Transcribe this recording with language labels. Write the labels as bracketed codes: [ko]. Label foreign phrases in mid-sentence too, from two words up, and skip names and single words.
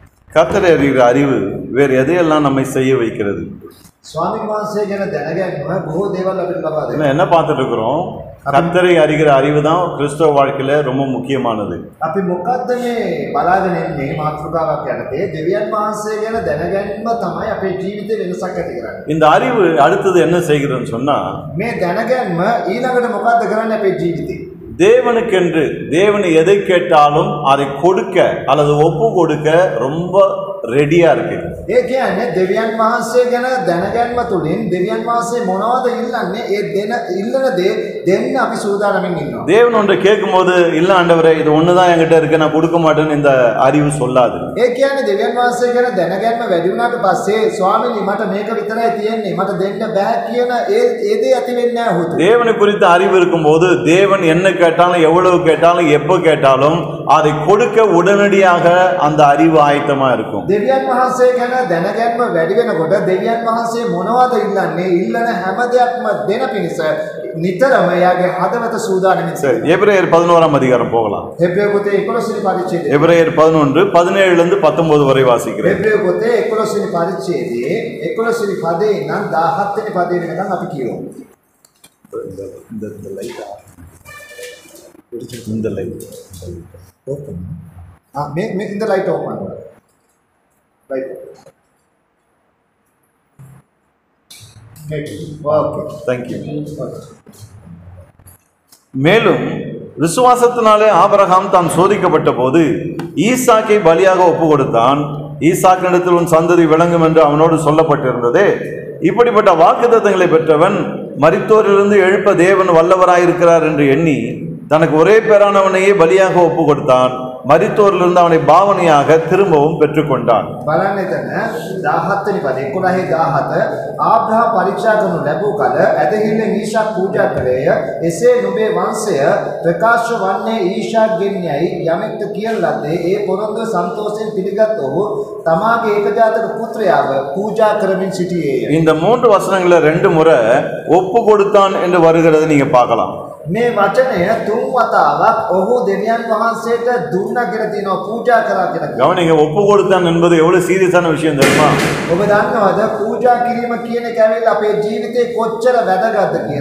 [ta] கர்த்தரை அறிகிற அறிவு வேறு எதையெல்லாம் நம்மை செய்ய வைக்கிறது? [si] ස්වාමීන් වහන්සේ ගැන දැනගැනීම බොහෝ දේවල් අපිට ලබා දෙනවා. [ta] என்ன பார்த்துட்டு இருக்கிறோம்? கர்த்தரை அறிகிற அறிவு தான் கிறிஸ்தவ வாழ்க்கையில ரொம்ப முக்கியமானது. [si] අපි මොකද්ද මේ බලාගෙන ඉන්නේ මාතෘකාවක් යටතේ දෙවියන් වහන්සේ ගැන දැනගැනීම තමයි අපේ ජීවිතේ වෙනසක් ඇති කරන්නේ. [ta] இந்த அறிவு அடுத்தது என்ன செய்கிறதுன்னு சொன்னா, [si] මේ දැනගැනීම ඊළඟට මොකද්ද කරන්නේ අපේ ජීවිතේ? [ta] தேவனுக்கென்று தேவன் எதை கேட்டாலும் அதை கொடுக்க அல்லது ஒப்பு கொடுக்க ரொம்ப ரெடியா இருக்கு. [si] ඒ කියන්නේ දෙවියන් වහන්සේ ගැන දැනගැනීම තුළින් දෙවියන් වහන්සේ මොනවද ඉල්ලන්නේ ඒ ඉල්ලන දේ දෙන්න අපි සූදානම්ින් ඉන්නවා. [ta] தேவன் ஒன்றை கேட்கும்போது இல்ல ஆண்டவரே இது ஒண்ணுதான் என்கிட்ட இருக்கு நான் கொடுக்க மாட்டேன்னு இந்த அறிவு சொல்லாது. [si] ඒ කියන්නේ දෙවියන් වහන්සේ ගැන දැනගැනීම වැඩි වුණාට පස්සේ ස්වාමීනි මට මේක විතරයි තියෙන්නේ මට දෙන්න බෑ කියන ඒ දේ ඇති වෙන්නේ නැහැ හොතු. [ta] தேவனை குறித்த அறிவு இருக்கும்போது தேவன் என்ன கேட்டாலும் எவ்வளவு கேட்டாலும் எப்போ கேட்டாலும் அதை கொடுக்க உடனடியாக அந்த அறிவு ஆயத்தமா இருக்கும். [si] දෙවියන් වහන්සේ ගැන දැනගැනීම වැඩි වෙනකොට දෙවියන් වහන්සේ මොනවද ඉල්ලන්නේ ඉල්ලන හැම දෙයක්ම දෙන පිණිස නිතරම එයාගේ හදවත සූදානම්ින්. [ta] சரி, எபிரேயர் 11ஆம் அதிகாரம் போகலாம். [si] එබ්‍රேය පොතේ 11 වෙනි පරිච්ඡේදය. [ta] எபிரேயர் 11 17 இருந்து 19 வரை வாசிக்கிறேன். [si] එබ්‍රේය පොතේ 11 වෙනි පරිච්ඡේදයේ 11 වෙනි පදේ ඉඳන් 17 වෙනි පදේ වෙනකන් අපි කියමු. [ta] இந்த லைட் ஓபன். මේ இந்த [en] light open [ta] பண்ணு. [en] Right. Okay. Thank you. [ta] மேலும் விசுவாசத்தினாலே ஆபிரகாம் தான் சோதிக்கப்பட்ட போது ஈசாக்கை பலியாக ஒப்பு கொடுத்தான். ஈசாக்கினிடத்தில் உன் சந்ததி விளங்கும் என்று அவனோடு சொல்லப்பட்டிருந்ததே. இப்படிப்பட்ட வாக்குத்தத்தங்களை பெற்றவன் மரித்தோரிலிருந்து எழுப்ப தேவன் வல்லவராயிருக்கிறார் என்று எண்ணி தனக்கு ஒரே பேரானவனையே பலியாக ஒப்பு கொடுத்தான். மரித்தோரிலிருந்து அவனை பாவனையாக திரும்பவும் பெற்றுக்கொண்டான். [si] බලන්න එතන 17 වෙනි පදේ 11:17 ආබ්‍රහම් පරීක්ෂා කරනු ලැබූ කල ඇදහිල්ලෙන් ඊශාක් පූජා කළේය. එසේ නුඹේ වංශය ප්‍රකාශ වන්නේ ඊශාක් ගෙන්යයි යමෙක්ද කියන ලද්දේ ඒ පොරොන්දුව සන්තෝෂයෙන් පිළිගත් ඔහු තමාගේ ඒකජාතක පුත්‍රයාව පූජා කරමින් සිටියේය. [ta] இந்த 3 வசனங்கள 2 முறை ஒப்பு கொடுத்தான் என்று வருகிறது நீங்க பார்க்கலாம். [si] මේ වචනය 3 වතාවක් ඔහු දෙවියන් වහන්සේට දුන්නා කියලා තියෙනවා පූජා කරා කියලා. [ta] கவனிங்க, ஒப்பு கொடுத்தான் என்பது எவ்வளவு சீரியஸான விஷயம் தெரியுமா? [si] ඔබ දන්නවද පූජා කිරීම කියන එක ඇවිල්ලා අපේ ජීවිතේ කොච්චර වැදගත්ද කියලා.